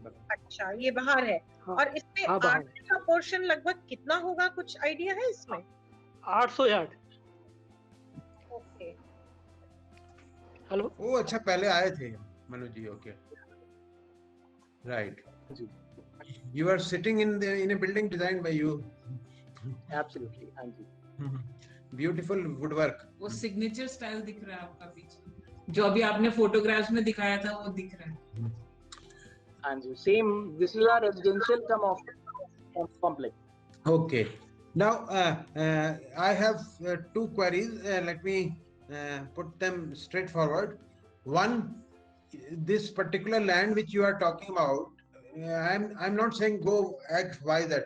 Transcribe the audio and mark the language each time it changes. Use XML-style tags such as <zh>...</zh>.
<hi>अच्छा, ये बाहर है। हाँ, और इसमें R3 का पोर्शन लगभग कितना होगा, कुछ आइडिया है इसमें?</hi> <en>800 yard. Okay. Hello.</en> <hi>ओ अच्छा, पहले आए थे Manoj ji.</hi> <en>Okay right. You are sitting in a building designed by you. Absolutely,</en> <hi>हाँ जी।</hi> <en>Beautiful woodwork.</en> <hi>वो सिग्नेचर स्टाइल दिख रहा है आपका पीछे, जो अभी आपने फोटोग्राफ्स में दिखाया था वो दिख रहा है। हाँ जी,</hi> <en>same. This is our residential come off complex. Okay. Now I have 2 queries. Let me put them straightforward. One, this particular land which you are talking about, I'm not saying go X, Y, Z.</en>